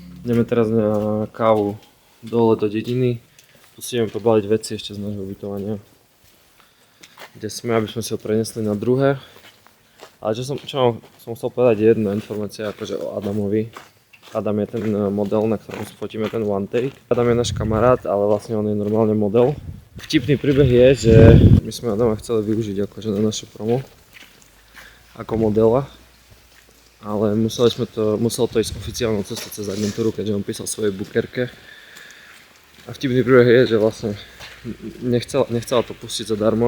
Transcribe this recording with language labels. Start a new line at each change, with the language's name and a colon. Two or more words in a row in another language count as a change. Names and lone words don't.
Slovak: Ideme teraz na kávu dole do dediny. Tu si ideme pobaliť veci ešte z nášho ubytovania, kde sme, aby sme si ho prenesli na druhé. Ale som chcel povedať jedna informácia akože o Adamovi. Adam je ten model, na ktorom fotíme ten
English: one take.
Slovak: Adam je náš kamarát, ale vlastne on je normálne model. Vtipný príbeh je, že my sme Adama chceli využiť akože na naše promo ako modela. Ale muselo to ísť oficiálnou cestou cez agentúru, keďže on písal svojej bookerke. A vtipný príbeh je, že vlastne nechcela to pustiť zadarmo.